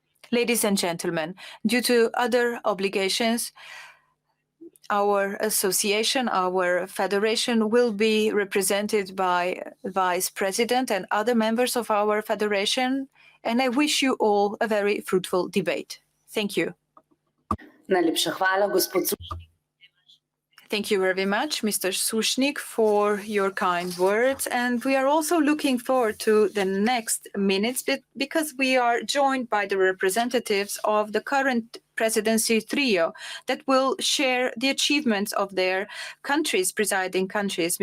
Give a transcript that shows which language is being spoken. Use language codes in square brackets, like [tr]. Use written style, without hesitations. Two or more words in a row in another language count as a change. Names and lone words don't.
[en] Ladies and gentlemen, due to other obligations, our association, our federation will be represented by Vice President and other members of our federation, and I wish you all a very fruitful debate. Thank you. [sl] Najlepša hvala, gospod [en] Thank you very much, Mr. Sushnik, for your kind words. And we are also looking forward to the next minutes because we are joined by the representatives of the current presidency trio that will share the achievements of their countries, presiding countries.